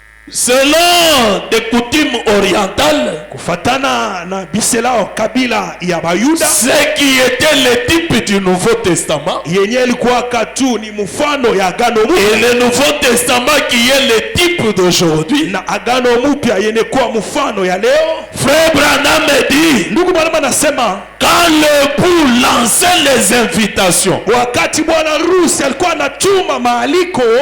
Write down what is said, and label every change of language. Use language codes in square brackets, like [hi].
[fr] Selon des coutumes orientales, [sw] kufatana na biselao kabila ya Bayuda, [fr] ce qui était le type du Nouveau Testament, [sw] yenye ilikuwa katu ni mfano ya agano [fr] et [sw] mpya, [fr] le Nouveau Testament qui est le type d'aujourd'hui, [sw] na agano mpya yenye kuwa mfano ya leo. [fr] Frère Branham dit, [sw] Ndugu Branham anasema [fr] quand l'époux lançait les invitations, [sw] wakati bwana harusi alikuwa anatuma maaliko,